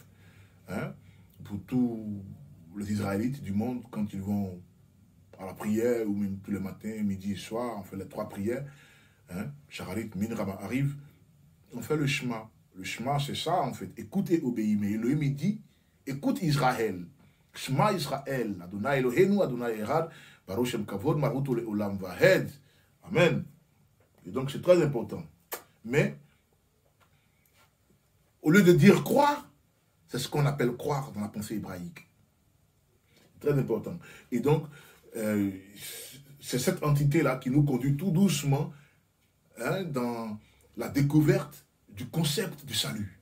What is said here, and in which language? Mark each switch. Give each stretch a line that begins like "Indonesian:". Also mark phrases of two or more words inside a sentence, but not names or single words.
French: Pour tous les Israélites du monde, quand ils vont à la prière, ou même tous les matins, midi et soir, on fait les 3 prières. Shacharit, Min, Rama arrive, on fait le Shema. Le Shema, c'est ça en fait. Écoute et obéis. Mais Elohim, il dit, écoute Israël.
Hebrew: שמע ישראל אדני אלוהינו אדני אחד ברוך שם כבוד מלכותו לעולם ועד אמן.
French: Et donc c'est très important. Mais, au lieu de dire croire, c'est ce qu'on appelle croire dans la pensée hébraïque. Très important. Et donc, c'est cette entité-là qui nous conduit tout doucement dans la découverte du concept du salut.